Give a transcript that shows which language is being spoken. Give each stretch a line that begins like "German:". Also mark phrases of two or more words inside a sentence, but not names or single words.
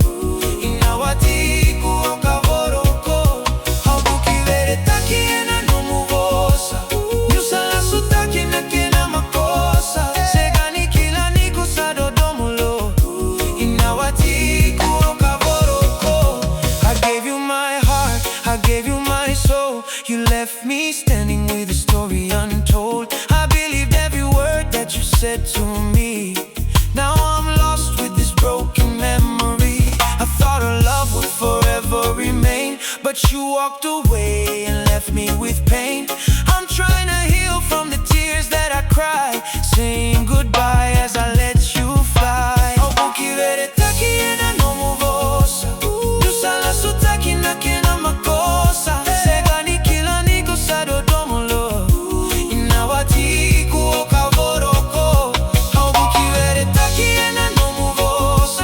Fijian: Inawati ku oka voroko. Hau buki vere taki ena nomu vosa. Nyusa la sutaki na kena makosa. Segani kila niku sa dodomulo. Inawati ku oka voroko.
English: I gave you my heart, I gave you my soul. You left me standing with a story untold. I believed every word that you said to me. Now I'm lost with this broken memory. I thought our love would forever remain, but you walked away and left me with pain. I'm trying to heal from the tears that I cried, saying goodbye as I let you fly.
Fijian: Oh, buki vere taki ena nomu vosa. Nyusa la sutaki na kena makosa. Segani kila niku sa dodomulo. Inawati ku oka voroko. Oh, buki vere taki ena nomu vosa.